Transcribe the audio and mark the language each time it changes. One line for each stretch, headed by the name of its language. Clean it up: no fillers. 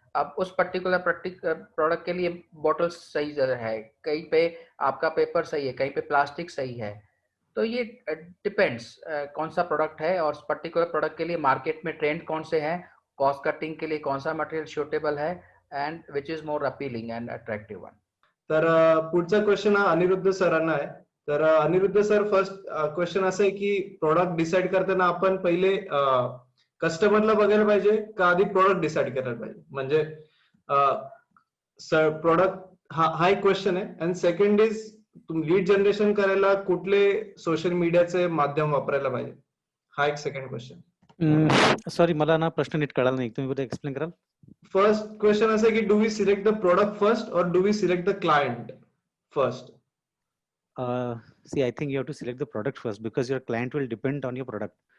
Hindi: अब उस particular product के लिए बॉटल सही है, कहीं पे आपका पेपर सही है, कहीं पे प्लास्टिक सही है. तो ये डिपेंड्स कौन सा प्रोडक्ट है, और पर्टिकुलर प्रोडक्ट के लिए मार्केट में ट्रेंड कौन से हैं, कॉस्ट कटिंग के लिए कौन सा मटेरियल सूटेबल है,
English: And which is more appealing and attractive one.
Marathi: तर पुढचा क्वेश्चन हा अनिरुद्ध सरांना आहे. तर अनिरुद्ध सर, फर्स्ट क्वेश्चन असं आहे की प्रोडक्ट डिसाइड करताना आपण पहिले कस्टमरला बघायला पाहिजे का आधी प्रोडक्ट डिसाइड करायला पाहिजे, म्हणजे प्रोडक्ट हा एक क्वेश्चन आहे.
English: and second is,
Marathi: तुम्ही लीड जनरेशन करायला कुठले सोशल मीडियाचे माध्यम वापरायला पाहिजे, हा एक सेकंड क्वेश्चन. सॉरी, मला ना प्रश्न नीट कळाला नाही, तुम्ही बरं एक्सप्लेन कराल?
English: first question
Marathi: असं आहे की
English: Do we select the product first or do we select the client first? See, I think you have to select the product first, because your client will depend on your product.